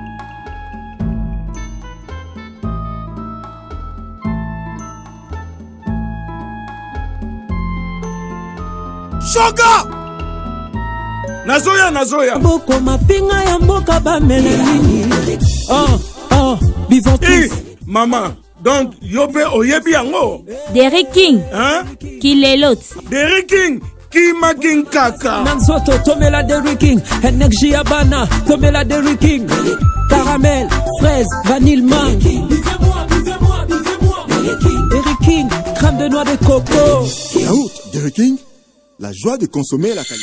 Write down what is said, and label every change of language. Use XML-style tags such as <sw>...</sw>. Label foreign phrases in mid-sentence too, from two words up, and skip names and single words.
<ln>Shoga! Nazoya! Boko mapinga ya mboka bamela nini? Bivotis.</ln> <fr>Maman, donc</fr> <ln>yope oyebi yango. Derrick King. Hein? Kilelot. Derrick King. Kima King kaka. Nanzoto tomela Derrick King. Energy Yabana tomela Derrick King.</ln> <fr>Caramel, fraise, vanille mangue. Derrick King, crème de noix de coco. Yaourt, Derrick King, la joie de consommer la qualité.</fr>